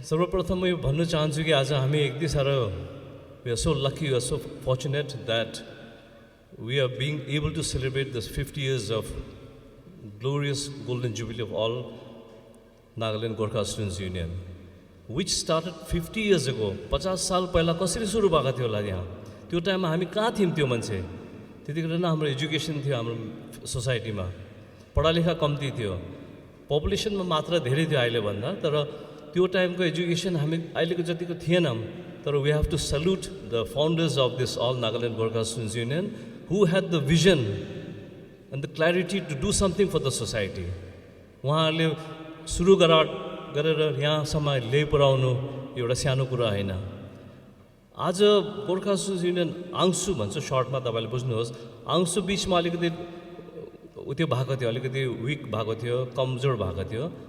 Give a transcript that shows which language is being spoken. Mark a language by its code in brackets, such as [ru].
[ne] सर्वप्रथम म यो भन्नु चाहन्छु कि आज हामी यति साह्रो [en] we are so lucky, we are so fortunate that we are being able to celebrate this 50 years of glorious golden jubilee of all Nagaland Gorkha Students Union, which started 50 years ago. [ne] 50 साल पहिला कसरी सुरु भएको थियो होला यहाँ? त्यो टाइममा हामी कहाँ थियौँ त्यो मान्छे? त्यतिखेर न हाम्रो एजुकेसन थियो हाम्रो सोसाइटीमा, पढालेखा कम्ती थियो, पपुलेसनमा मात्रा धेरै थियो अहिले भन्दा, तर त्यो टाइमको एजुकेसन हामी अहिलेको जतिको थिएनौँ. [en] तर we have to salute the founders of this all Nagaland Gorkha Students Union who had the vision and the clarity to do something for the society. [ne] उहाँहरूले सुरु गरेर यहाँसम्म ल्याइ पुर्याउनु एउटा सानो कुरा होइन. आज गोर्खा स्टुडेन्ट्स युनियन आंसु भन्छ सर्टमा, तपाईँले बुझ्नुहोस्. आंसु बिचमा अलिकति उत्यो भएको थियो, अलिकति विक भएको थियो, कमजोर भएको थियो.